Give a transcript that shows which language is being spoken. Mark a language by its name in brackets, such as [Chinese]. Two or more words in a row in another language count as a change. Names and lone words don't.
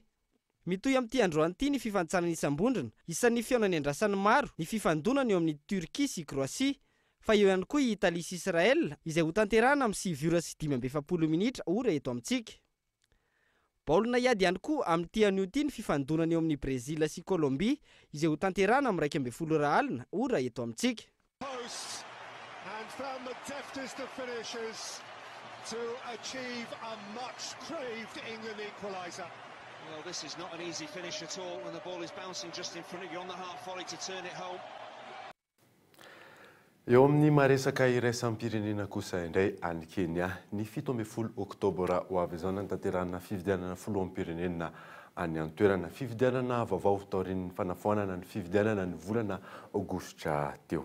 [Malagasy] Mitoy amin'ity androany ity ny fifanitsanana isam-bondrona isan'ny fiaonany andrasany maro ny fifandonana eo amin'ny Turquie sy Kroasia, fa eo ihany koa i Italia sy Israel izay ho tanterahana amin'ny 7:50 minitra ora eto amintsika. Baolina iady ihany koa amin'ity anio ity ny fifandonana eo amin'ny Brezila sy Colombie izay ho tanterahana amin'ny 2:30 alina ora eto amintsika. [English] Well, this is not an easy finish at all when the ball is bouncing just in front of you on the half volley to turn it home. [Malagasy] Eo amin'ny maresaka iraisam-pirenena kosa indray any Kenya ny 17 oktobra ho avy izao nantanterahana fifidianana filoham-pirenena any an-toerana fifidianana vaovao taorian'ny fanafoanana ny fifidianana ny volana aogositra teo.